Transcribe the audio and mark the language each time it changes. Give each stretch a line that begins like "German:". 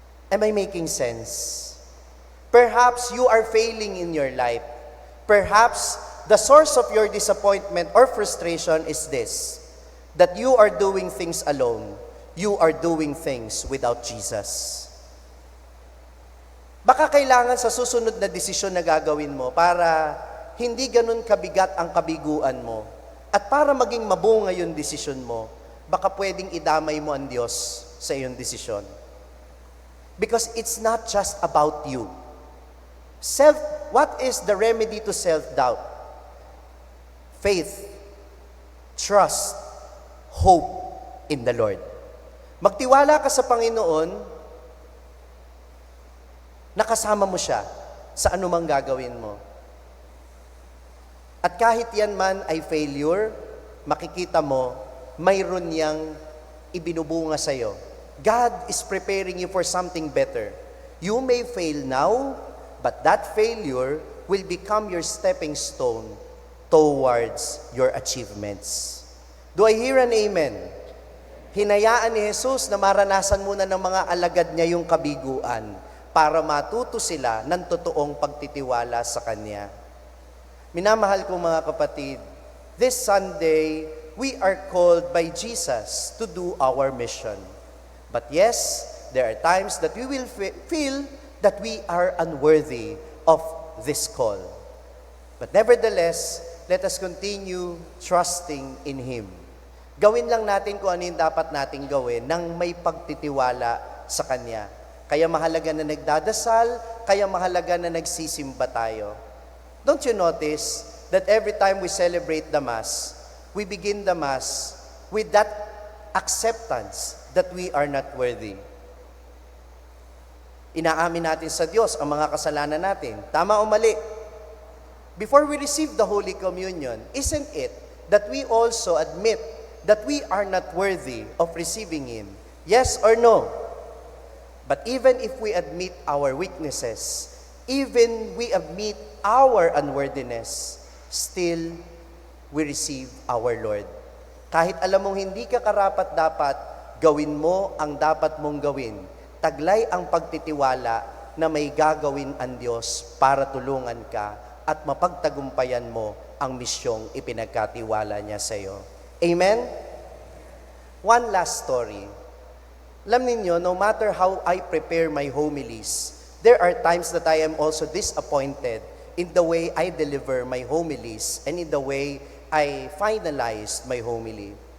English: Am I making sense? Perhaps you are failing in your life. Perhaps the source of your disappointment or frustration is this, that you are doing things alone. You are doing things without Jesus.
Filipino: Baka kailangan sa susunod na desisyon na gagawin mo para hindi ganun kabigat ang kabiguan mo at para maging mabunga yung desisyon mo, baka pwedeng idamay mo ang Diyos sa iyong desisyon.
English: Because it's not just about you. What is the remedy to self-doubt? Faith, trust, hope in the Lord.
Filipino: Magtiwala ka sa Panginoon, nakasama mo siya sa anumang gagawin mo. At kahit yan man ay failure, makikita mo, mayroon niyang ibinubunga sa iyo.
English: God is preparing you for something better. You may fail now, but that failure will become your stepping stone towards your achievements. Do I hear an amen?
Filipino: Hinayaan ni Jesus na maranasan muna ng mga alagad niya yung kabiguan para matuto sila ng totoong pagtitiwala sa Kanya. Minamahal kong mga kapatid,
English: this Sunday, we are called by Jesus to do our mission. But yes, there are times that we will feel that we are unworthy of this call. But nevertheless, let us continue trusting in Him.
Filipino: Gawin lang natin kung ano yung dapat nating gawin nang may pagtitiwala sa Kanya. Kaya mahalaga na nagdadasal, kaya mahalaga na nagsisimba tayo.
English: Don't you notice that every time we celebrate the Mass, we begin the Mass with that acceptance that we are not worthy.
Filipino: Inaamin natin sa Diyos ang mga kasalanan natin. Tama o mali?
English: Before we receive the Holy Communion, isn't it that we also admit that we are not worthy of receiving Him? Yes or no? But even if we admit our weaknesses, even we admit our unworthiness, still we receive our Lord.
Filipino: Kahit alam mong hindi ka karapat-dapat, gawin mo ang dapat mong gawin. Taglay ang pagtitiwala na may gagawin ang Diyos para tulungan ka at mapagtagumpayan mo ang misyong ipinagkatiwala niya sa iyo.
English: Amen? One last story.
Filipino: Alam ninyo,
English: no matter how I prepare my homilies, there are times that I am also disappointed in the way I deliver my homilies and in the way I finalized my homily.